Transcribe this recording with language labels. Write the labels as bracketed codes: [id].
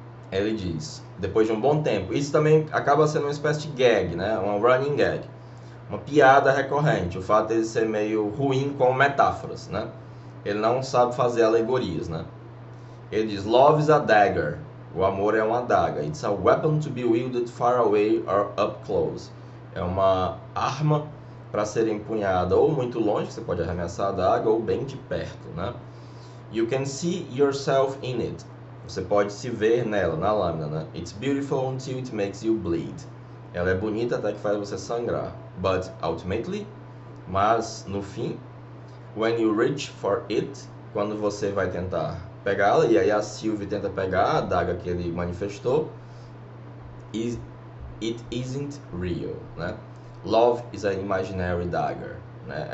[pt] Ele diz, depois de um bom tempo, isso também acaba sendo uma espécie de gag, né? Uma running gag, uma piada recorrente, o fato de ele ser meio ruim com metáforas, né? Ele não sabe fazer alegorias, né? Ele diz, [en] love is a dagger, [pt] o amor é uma adaga. [en] It's a weapon to be wielded far away or up close. [pt] É uma arma para ser empunhada ou muito longe, você pode arremessar a adaga, ou bem de perto, né? [en] You can see yourself in it. [pt] Você pode se ver nela, na lâmina, né? [en] It's beautiful until it makes you bleed. [pt] Ela é bonita até que faz você sangrar. [en] But ultimately, [pt] mas no fim, [en] when you reach for it, [pt] quando você vai tentar pegá-la, e aí a Sylvie tenta pegar a adaga que ele manifestou, [en] it isn't real, [pt] né? [en] Love is an imaginary dagger, né?